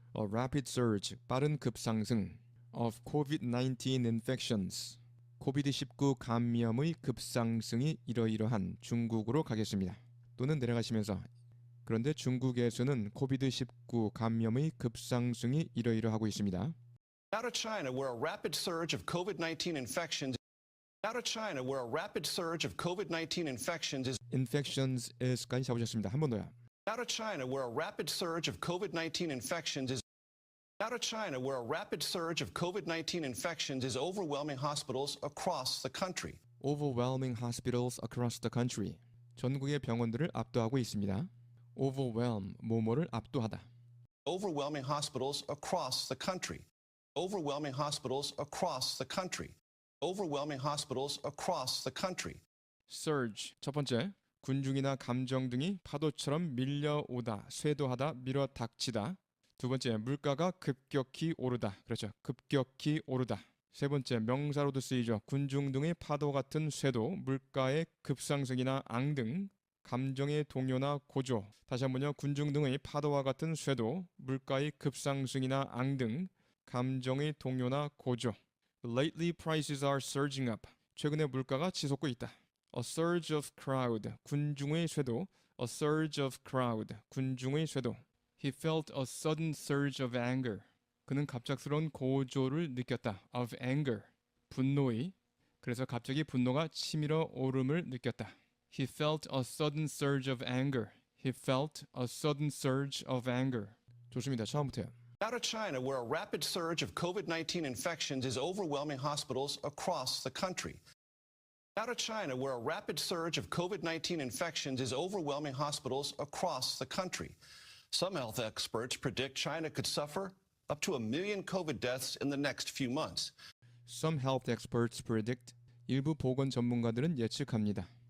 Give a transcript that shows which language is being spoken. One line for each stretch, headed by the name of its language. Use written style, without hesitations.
English: A rapid surge
Korean: 빠른 급상승
English: of COVID-19 infections.
Korean: 코비드-19 감염의 급상승이 이러이러한 중국으로 가겠습니다. 또는 내려가시면서 그런데 중국에서는 코비드-19 감염의 급상승이 이러이러하고 있습니다.
English: Now to China, where a rapid surge of COVID-19 infections. Now to China, where a rapid surge of COVID-19 infections is. Infections is
Korean: 까지 잡으셨습니다. 한 번 더요.
English: Now to China, where a rapid surge of COVID-19 infections is. Now to China, where a rapid surge of COVID-19 infections is overwhelming hospitals across the country. Overwhelming hospitals across the country.
Korean: 전국의 병원들을 압도하고 있습니다. Overwhelm, 뭐뭐를 압도하다.
English: Overwhelming hospitals across the country. Overwhelming hospitals across the country. Overwhelming hospitals across the country.
Korean: Surge, 첫 번째, 군중이나 감정 등이 파도처럼 밀려오다, 쇄도하다, 밀어닥치다. 두 번째, 물가가 급격히 오르다. 그렇죠. 급격히 오르다. 세 번째, 명사로도 쓰이죠. 군중 등의 파도 같은 쇄도, 물가의 급상승이나 앙등, 감정의 동요나 고조. 다시 한번요. 군중 등의 파도와 같은 쇄도, 물가의 급상승이나 앙등, 감정의 동요나 고조.
English: Lately prices are surging up.
Korean: 최근에 물가가 치솟고 있다.
English: A surge of crowd.
Korean: 군중의 쇄도.
English: A surge of crowd. 군중의 쇄도. He felt a sudden surge of anger.
Korean: 그는 갑작스러운 고조를 느꼈다.
English: Of anger.
Korean: 분노의. 그래서 갑자기 분노가 치밀어 오름을 느꼈다.
English: He felt a sudden surge of anger. He felt a sudden surge of anger.
Korean: 좋습니다. 처음부터요.
English: Now to China, where a rapid surge of COVID-19 infections is overwhelming hospitals across the country. Now to China, where a rapid surge of COVID-19 infections is overwhelming hospitals across the country. Some health experts predict China could suffer up to 1 million COVID deaths in the next few months. Some health experts predict.
Korean: 일부 보건 전문가들은 예측합니다.